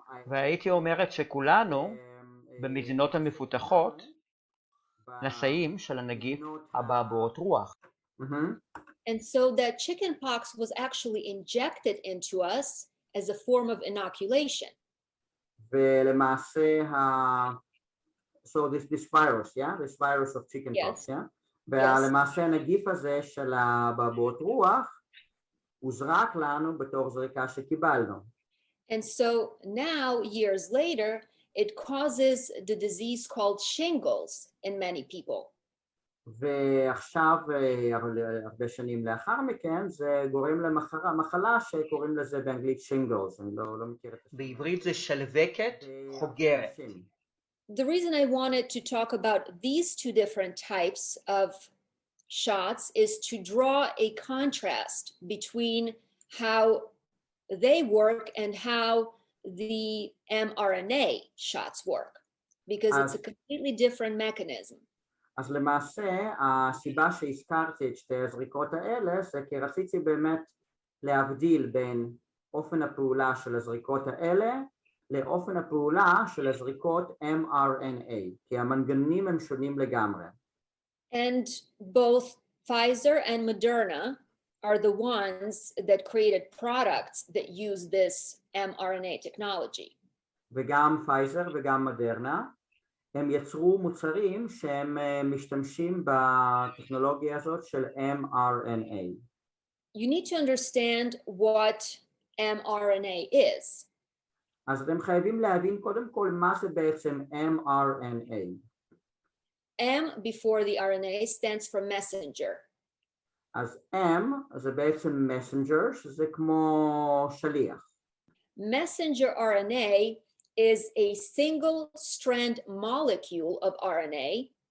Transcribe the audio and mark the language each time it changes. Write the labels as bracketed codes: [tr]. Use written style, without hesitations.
[he] והייתי אומרת שכולנו במדינות המפותחות נשאים של הנגיף אבעבועות רוח. [en] And so that chickenpox was actually injected into us as a form of inoculation. [he] ולמעשה [en] so this virus, yeah, this virus of chickenpox, yeah, [he] ולמעשה הנגיף הזה של אבעבועות רוח הוזרק לנו בתור זריקה שקיבלנו. [en] And so now, years later, it causes the disease called shingles in many people. [he] ועכשיו, הרבה שנים לאחר מכן, זה גורם למחלה שקוראים לזה באנגלית shingles. אני לא מכיר את זה. בעברית זה שלווקת חוגרת. [en] The reason I wanted to talk about these two different types of shots is to draw a contrast between how they work and how the mRNA shots work, because it's a completely different mechanism. [he] אז למעשה, הסיבה שהזכרתי את שתי הזריקות האלה, זה כי רציתי באמת להבדיל בין אופן הפעולה של הזריקות האלה, לאופן הפעולה של הזריקות mRNA, כי המנגנונים הם שונים לגמרי. [en] And both Pfizer and Moderna are the ones that created products that use this mRNA technology. [he] וגם פייזר וגם מודרנה, הם יצרו מוצרים שהם משתמשים בטכנולוגיה הזאת של mRNA. [en] You need to understand what mRNA is. [he] אז אתם חייבים להבין קודם כל מה זה בעצם mRNA. [en] M before the RNA stands for messenger. [he] אז M זה בעצם messenger, שזה כמו שליח. [en] Messenger RNA is a single strand molecule of RNA.